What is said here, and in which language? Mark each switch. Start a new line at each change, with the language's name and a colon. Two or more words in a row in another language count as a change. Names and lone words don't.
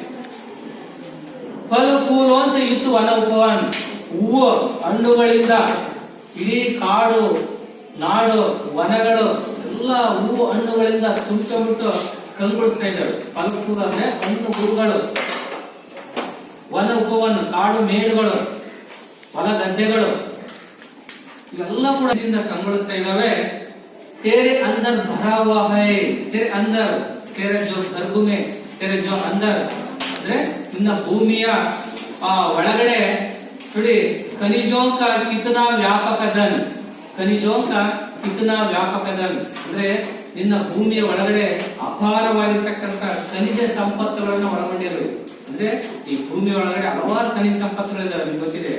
Hindi: फल फूलोंसे युक्त वन उपवन,
Kannada: ಹೂವು ಹಣ್ಣುಗಳಿಂದ ಇಡೀ ಕಾಡು, ನಾಡು, ವನಗಳು ಎಲ್ಲ ಹೂವು ಹಣ್ಣುಗಳಿಂದ ತುಂಬಿಟ್ಟು ಕಂಗೊಳಿಸ್ತಾ ಇದ್ದಾವೆ.
Hindi: फल फूल
Kannada: ಅಂದ್ರೆ ಹಣ್ಣು ಹೂಗಳು,
Hindi: वन उपवन
Kannada: ಕಾಡು ಮೇಡುಗಳು, ಹೊಲ ಗದ್ದೆಗಳು ಇವೆಲ್ಲ ಕೂಡ ಕಂಗೊಳಿಸ್ತಾ ಇದ್ದಾವೆ.
Hindi: तेरे अंदर भरा हुआ है, तेरे अंदर, तेरे जो गर्भ में, तेरे जो अंदर
Kannada: ಅಂದ್ರೆ ನಿನ್ನ ಭೂಮಿಯ ಒಳಗಡೆ ನೋಡಿ
Hindi: खनिजोंका कितना व्यापकधन, खनिजोंका कितना व्यापकधन
Kannada: ಅಂದ್ರೆ ನಿನ್ನ ಭೂಮಿಯ ಒಳಗಡೆ ಅಪಾರವಾಗಿರ್ತಕ್ಕಂಥ ಖನಿಜ ಸಂಪತ್ತುಗಳನ್ನ ಒಳಗೊಂಡಿರುವೆ. ಅಂದ್ರೆ ಈ ಭೂಮಿಯ ಒಳಗಡೆ ಹಲವಾರು ಖನಿಜ ಸಂಪತ್ತುಗಳಿದಾವೆ, ನಿಮ್ಗೆ ಗೊತ್ತಿದೆ.